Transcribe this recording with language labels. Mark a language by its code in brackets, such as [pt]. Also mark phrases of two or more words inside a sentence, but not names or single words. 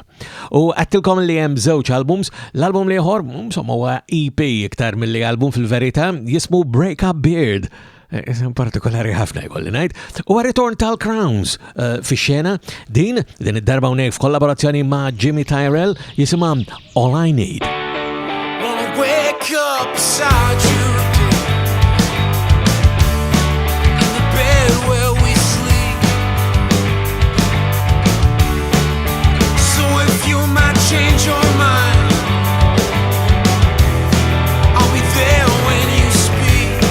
[mt] U għattilkom li hemm żewġ albums, l-album li ieħor insomma huwa EP iktar milli album fil-verità jismu Breakupbeard. Isem partikolari ħafna jkolli ngħid. U ritorn tal-Crowns fix-xena din id-darba hawnhekk f'kollaborazzjoni ma' Jimmy Tyrrell jisimha All I Need. [en] Wanna wake up beside you in the bed where we sleep. So if you might change your mind, I'll be there when you speak.